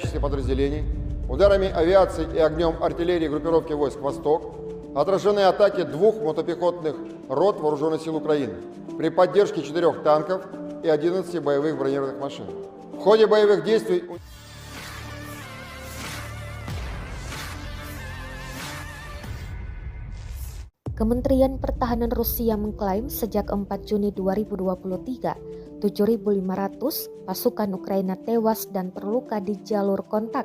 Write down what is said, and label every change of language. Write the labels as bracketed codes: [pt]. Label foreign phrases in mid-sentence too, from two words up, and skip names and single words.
[ru] армейских подразделений, ударами авиации и огнем артиллерии группировки войск «Восток» отражены атаки 2 мотопехотных рот Вооруженных сил Украины при поддержке 4 танков и 11 боевых бронированных машин. В ходе боевых действий [id] Kementerian Pertahanan Rusia mengklaim sejak 4 Juni 2023, 7.500 pasukan Ukraina tewas dan terluka di jalur kontak.